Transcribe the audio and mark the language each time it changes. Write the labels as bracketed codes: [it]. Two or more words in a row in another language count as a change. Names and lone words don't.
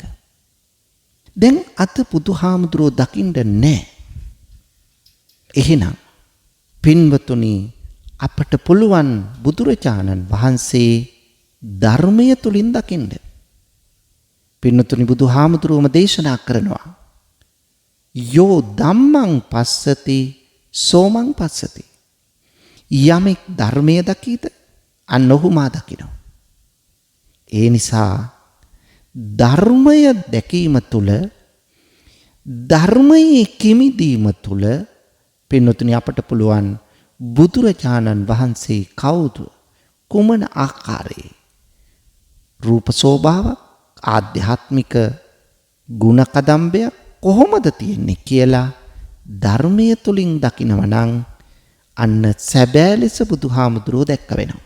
[si] දැන් අත බුදුහාමුදුරුවෝ දකින්න නැහැ. එහෙනම් පින්වතුනි අපට පුළුවන් බුදුරජාණන් වහන්සේ ධර්මය තුලින් දකින්න. පින්වතුනි බුදුහාමුදුරුවෝම දේශනා කරනවා [pi] යෝ ධම්මං පස්සති සෝමං පස්සති. [si] යමෙක් ධර්මය දකීද අන්න ඔහු මා දකිනවා. ඒ නිසා ධර්මය දැකීම තුළ ධර්මයේ කිමිදීම තුළ පින්වතුනි අපට පුළුවන් බුදුරජාණන් වහන්සේ කවුද, කුමන ආකාරයේ රූප ස්වභාවයක්, ආධ්‍යාත්මික ගුණ කදම්බයක් කොහොමද තියෙන්නේ කියලා ධර්මයේ තුලින් දකිනව නම් අන්න සැබෑ ලෙස බුදුහාමුදුරුවෝ දැක්ක වෙනවා.